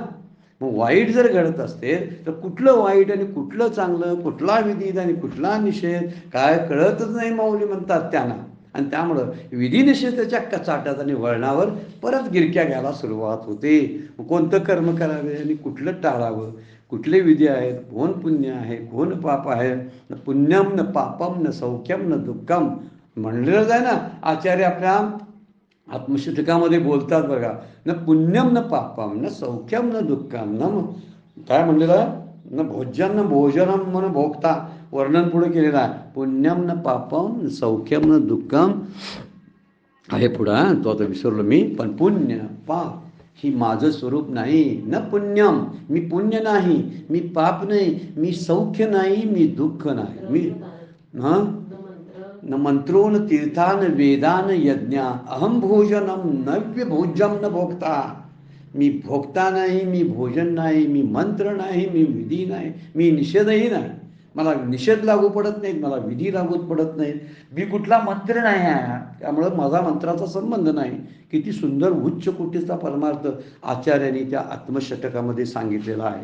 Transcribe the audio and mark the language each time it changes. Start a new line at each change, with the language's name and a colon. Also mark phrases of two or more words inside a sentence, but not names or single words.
Marathi: मग वाईट जर घडत असेल तर कुठलं वाईट आणि कुठलं चांगलं, कुठला विधी आणि कुठला निषेध काय कळतच नाही माऊली म्हणतात त्यांना. आणि त्यामुळं विधी निषेधाच्या कचाट्यात आणि वळणावर परत गिरक्या घ्यायला सुरुवात होते. कोणतं कर्म करावे आणि कुठलं टाळावं, कुठले विधी आहेत, कोण पुण्य आहे, कोण पाप आहे.
Sanskrit: न पुण्यम न पापम न सौख्यम न दुःखम
Marathi: म्हणलेलंच आहे ना. आचार्य आपल्या आत्मशतकामध्ये बोलतात बघा,
Sanskrit: न पुण्यम न पापम न सौख्यम न दुःखम न
Marathi: काय म्हणलेलं,
Sanskrit: न भोजन न भोजनम मन भोगता.
Marathi: वर्णन पुढे केलेलं आहे,
Sanskrit: पुण्यम न पापम न सौख्यम न दुःखम
Marathi: आहे पुढं. तो आता विसरलो मी. पण पुण्य पाप ही माझं स्वरूप नाही.
Sanskrit: न पुण्यम
Marathi: मी पुण्य नाही, मी पाप नाही, मी सौख्य नाही, मी दुःख नाही.
Sanskrit: मी न मंत्रो न तीर्थान वेदान यज्ञा अहम भोजनम नव्य भोजम न भोगता.
Marathi: मी भोगता नाही, मी भोजन नाही, मी मंत्र नाही, मी विधी नाही, मी निषेधही नाही. मला निषेध लागू पडत नाहीत, मला विधी लागू पडत नाहीत, मी कुठला मंत्र नाही आहे, त्यामुळं माझा मंत्राचा संबंध नाही. किती सुंदर उच्च कोटीचा परमार्थ आचार्यांनी त्या आत्मषटकामध्ये सांगितलेला आहे.